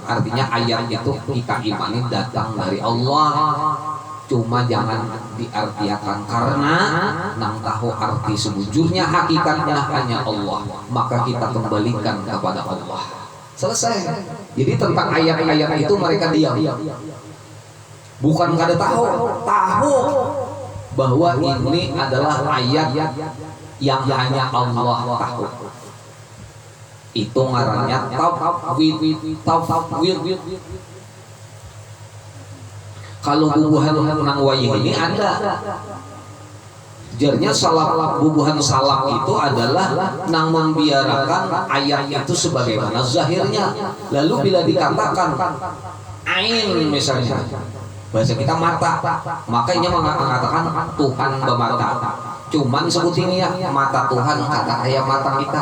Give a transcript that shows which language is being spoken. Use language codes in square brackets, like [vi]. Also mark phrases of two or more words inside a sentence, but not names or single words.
[bjn] Artinya ayat itu kita imani datang dari Allah, cuma jangan diartiakan karena nang tahu arti sebujurnya hakikatnya hanya Allah, maka kita kembalikan kepada Allah. [id] Selesai. Jadi tentang ayat-ayat itu mereka diam. Bukan kada tahu bahwa ini adalah ayat yang hanya Allah tahu. [bjn] Itu ngarannya tafwid. Kalau bubuhan nang wayih ini ada. Jarnya salaf, bubuhan salaf itu adalah nang membiarkan ayat itu sebagaimana zahirnya. [id] Lalu bila dikatakan ain misalnya, bahasa kita mata, makanya mengatakan Tuhan bermata. Cuman sebutinnya mata Tuhan kata kayak mata kita.